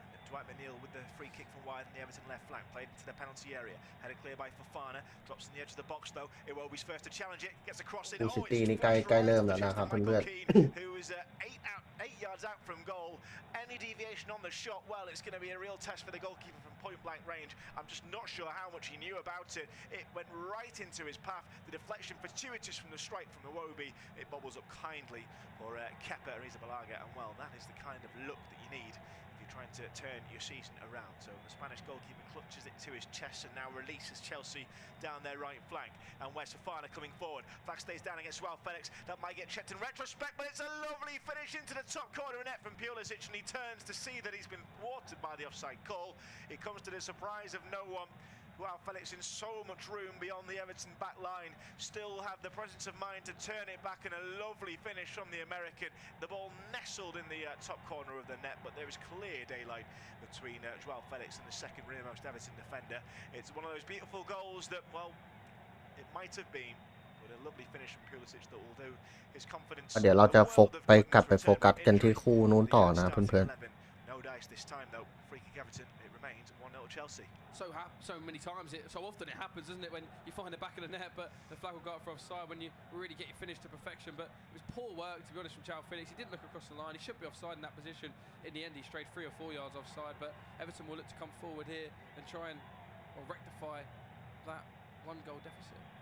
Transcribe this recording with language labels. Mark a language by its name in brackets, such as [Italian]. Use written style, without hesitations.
[English] Dwight McNeil with the free kick from wide in the Everton left flank, played into the penalty area, headed clear by Fofana, drops on the edge of the box though. Iwobi's first to challenge it, gets a cross in. [Thai] Oh, City นี่ใกล้เริ่มแล้วนะครับเพื่อนๆ [English] who was 8 yards out from goal. Any deviation on the shot, well, it's going to be a real test for the goalkeeper from point blank range. I'm just not sure how much he knew about it. It went right into his path. The deflection fortuitous from the strike from Iwobi. It bobbles up kindly for Kepa Arrizabalaga, and well, that is the kind of look that you need trying to turn your season around. So the Spanish goalkeeper clutches it to his chest and now releases Chelsea down their right flank. And where's Fofana coming forward? Flag stays down against Joao Felix. That might get checked in retrospect, but it's a lovely finish into the top corner of net from Pulisic, and he turns to see that he's been thwarted by the offside call. It comes to the surprise of no one. Joao Felix in so much room beyond the Everton back line, still have the presence of mind to turn it back, and a lovely finish from the American. The ball nestled in the top corner of the net, but there is clear daylight between Joao Felix and the second rearmost Everton defender. It's one of those beautiful goals that, well, it might have been, but a lovely finish from Pulisic that will do his confidence. [Thai] เดี๋ยวเราจะกลับไปโฟกัสกันที่คู่นู้นต่อนะเพื่อนๆ [English] No dice this time though. Free kick Everton. It remains 1-0 Chelsea. So many times, so often it happens, doesn't it, when you find the back of the net, but the flag will go up for offside when you really get your finish to perfection. But it was poor work, to be honest, from Joao Felix. He didn't look across the line. He should be offside in that position. In the end, he strayed 3 or 4 yards offside. But Everton will look to come forward here and try and rectify that 1-goal deficit.